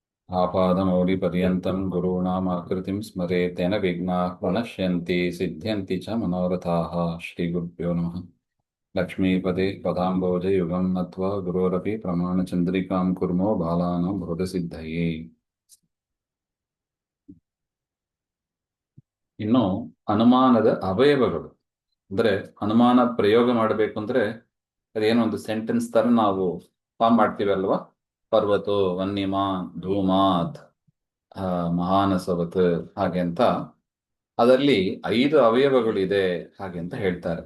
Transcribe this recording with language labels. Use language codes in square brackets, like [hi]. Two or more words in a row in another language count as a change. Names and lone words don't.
[sa] आपादमौलिपर्यन्तं गुरूणामाकृतिं स्मरेत् तेन विघ्नाः प्रणश्यन्ति सिद्ध्यन्ति च मनोरथाः। श्रीगुरुभ्यो नमः। लक्ष्मीपदे पदाम्बोजयुगं नत्वा गुरोरपि प्रमाणचन्द्रिकां कुर्मो बालानां बोधसिद्धये। [kn] ಇನ್ನು ಅನುಮಾನದ ಅವಯವಗಳು ಅಂದ್ರೆ ಅನುಮಾನ ಪ್ರಯೋಗ ಮಾಡಬೇಕು ಅಂದ್ರೆ ಅದೇನೋ ಒಂದು ಸೆಂಟೆನ್ಸ್ ತರ ನಾವು ಫಾರ್ಮ್ ಮಾಡ್ತೀವಲ್ವಾ. [sa] पर्वतो वन्यमान् धूमात् महानसवत् [kn] ಹಾಗೆ ಅಂತ ಅದರಲ್ಲಿ 5 ಅವಯವಗಳಿದೆ ಹಾಗೆ ಅಂತ ಹೇಳ್ತಾರೆ.